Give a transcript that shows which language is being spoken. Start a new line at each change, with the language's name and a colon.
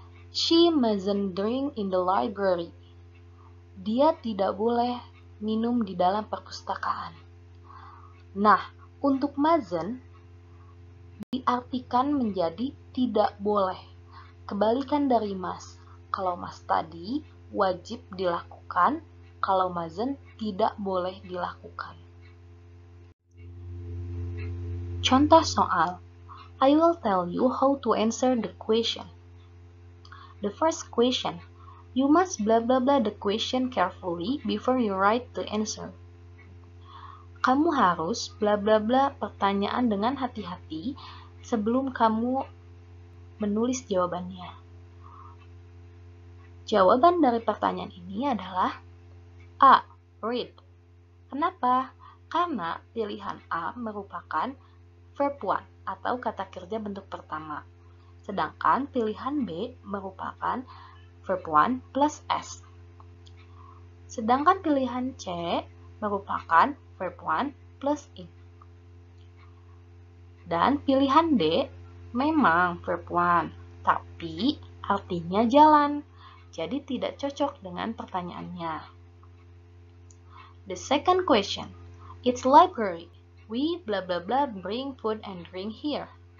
English: She mustn't drink in the library.
Indonesian: Dia tidak boleh minum di dalam perpustakaan. Nah, untuk mustn't diartikan menjadi tidak boleh. Kebalikan dari must. Kalau must tadi wajib dilakukan, kalau mustn't tidak boleh dilakukan. Contoh soal.
English: I will tell you how to answer the question. The first question. You must blah blah blah the question carefully before you write the answer.
Indonesian: Kamu harus bla bla bla pertanyaan dengan hati-hati sebelum kamu menulis jawabannya. Jawaban dari pertanyaan ini adalah A. Read. Kenapa? Karena pilihan A merupakan verb 1 atau kata kerja bentuk pertama. Sedangkan pilihan B merupakan verb 1 plus S. Sedangkan pilihan C merupakan verb 1 plus in. Dan pilihan D memang verb 1, tapi artinya jalan. Jadi tidak cocok dengan pertanyaannya.
English: The second question. It's library. We blah blah blah bring food and drink here.